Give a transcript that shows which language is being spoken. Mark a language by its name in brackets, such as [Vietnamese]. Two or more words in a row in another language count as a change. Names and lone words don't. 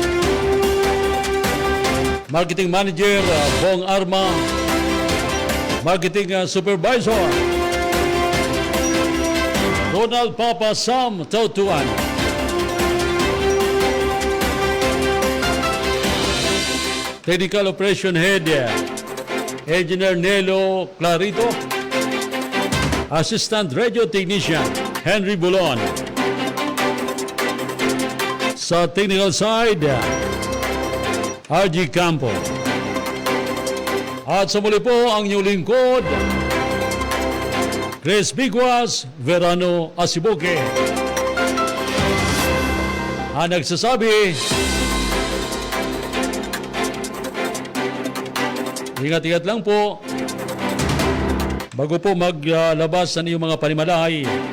[English] Marketing Manager Bong Arma, Marketing Supervisor Ronald Papa Sam Tautuan, Technical Operation Head Engineer Nelo Clarito, Assistant Radio Technician Henry Bulon. [Filipino] Sa [English] technical side, [Filipino] RG Campo. At sa muli po ang inyong lingkod, Chris Bigwas Verano Asibuke, ang nagsasabi, ingat-ingat lang po bago po maglabas ng iyong mga panimalay.